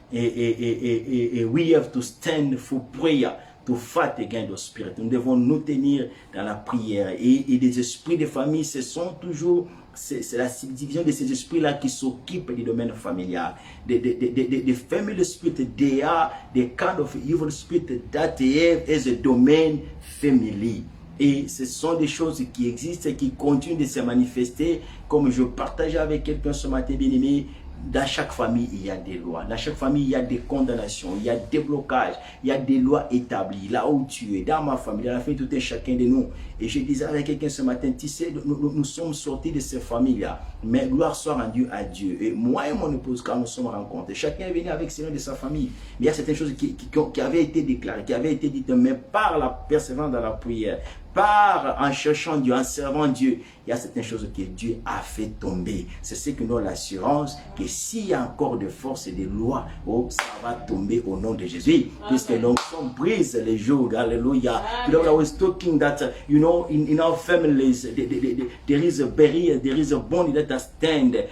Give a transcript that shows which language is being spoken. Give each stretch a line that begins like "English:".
English: We have to stand for prayer, to fight against the spirit.
French: Nous devons nous tenir dans la prière. Et des esprits de famille, ce sont toujours, c'est la subdivision de ces esprits-là qui s'occupent du domaine familial.
English: The family spirit, they are the kind of evil spirit that they have as a domain family.
French: Et ce sont des choses qui existent et qui continuent de se manifester. Comme je partageais avec quelqu'un ce matin, bien-aimé, dans chaque famille, il y a des lois. Dans chaque famille, il y a des condamnations, il y a des blocages, il y a des lois établies. Là où tu es, dans ma famille, dans la famille, tout est chacun de nous. Et je disais avec quelqu'un ce matin, tu sais, nous sommes sortis de ces familles-là. Mais gloire soit rendue à Dieu. Et moi et mon épouse, quand nous sommes rencontrés, chacun est venu avec ses noms de sa famille. Mais il y a certaines choses qui avaient été déclarées, qui avaient été dites, mais par la persévérance dans la prière, en cherchant Dieu, en servant Dieu, il y a certaines choses que Dieu a fait tomber. C'est ce que nous avons l'assurance que s'il y a encore de force et de loi, ça va tomber au nom de Jésus. Puisque l'onction brise les jours. Alléluia.
English: I was talking that, you know, in our families, there is a barrier, there is a bond that has stand.